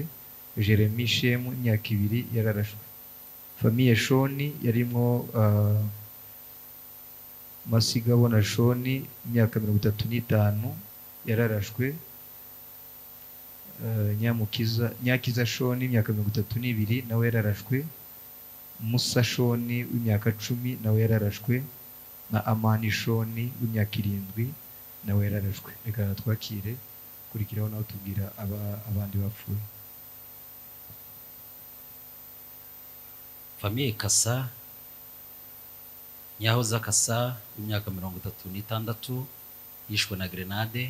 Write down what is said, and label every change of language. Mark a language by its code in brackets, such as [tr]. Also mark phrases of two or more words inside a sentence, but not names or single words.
[rn] Jeremy Shemu imyaka 2 yararashwe. Famiye Shoni yarimwo Masigabona Shoni imyaka 35 yararashwe. Nyakiza Shoni imyaka 32 nawe yararashwe. Musa Shoni w'imyaka 10 nawe yararashwe. Na Amani Shoni w'imyaka 7 nawe yararashwe. Reka twakire kurikiraho nawe tubwira abandi bapfuye. Famiye Kasa Nyahoza Kasa w'imyaka 36 yishwe na grenade.